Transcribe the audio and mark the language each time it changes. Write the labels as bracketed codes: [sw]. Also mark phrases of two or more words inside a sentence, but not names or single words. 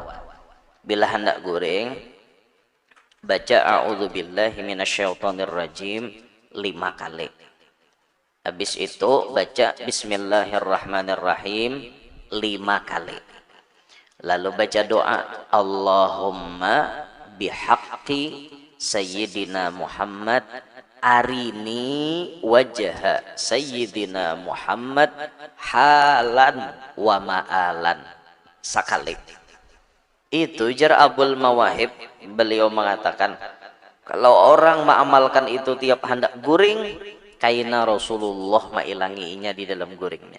[bjn] Bila hendak goreng baca [ar] أعوذ بالله من الشيطان الرجيم [bjn] 5 kali. Habis itu baca [ar] بسم الله الرحمن الرحيم [bjn] 5 kali. Lalu baca doa [ar] اللهم بحق سيدنا محمد أرني وجه سيدنا محمد حالا ومآلا [bjn] sekali. Itu jar Abul Mawahib beliau mengatakan kalau orang mengamalkan itu tiap hendak guring kaina Rasulullah mailanginya di dalam guringnya.